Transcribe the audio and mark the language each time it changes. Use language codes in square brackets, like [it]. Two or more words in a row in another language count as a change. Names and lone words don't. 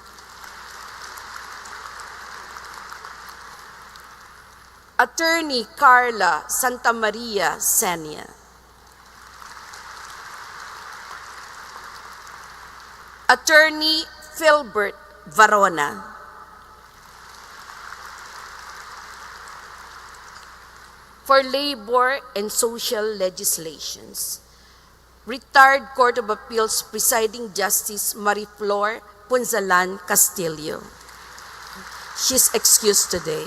[en] Attorney Carla Santa Maria Senia. Attorney Philbert Varona. For Labor and Social Legislations, Retired Court of Appeals Presiding Justice Mariflor Punzalan Castillo. She's excused today.